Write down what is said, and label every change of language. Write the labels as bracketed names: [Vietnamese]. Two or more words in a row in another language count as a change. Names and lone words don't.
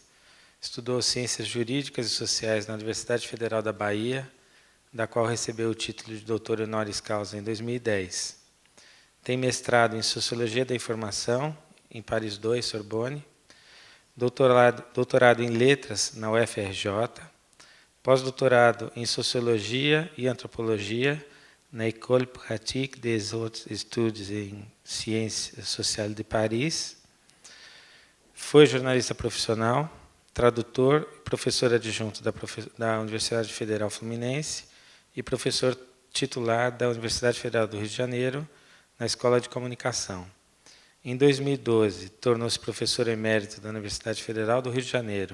[Portuguese] Estudou Ciências Jurídicas e Sociais na Universidade Federal da Bahia, da qual recebeu o título de doutor [Latin] honoris causa [Portuguese] em 2010. Tem mestrado em Sociologia da Informação, em Paris II, Sorbonne. Doutorado em Letras, na UFRJ. Pós-doutorado em Sociologia e Antropologia na École Pratique des Hautes Études em Sciences Sociales de Paris. Foi jornalista profissional, tradutor e professor adjunto da Universidade Federal Fluminense e professor titular da Universidade Federal do Rio de Janeiro, na Escola de Comunicação. Em 2012, tornou-se professor emérito da Universidade Federal do Rio de Janeiro.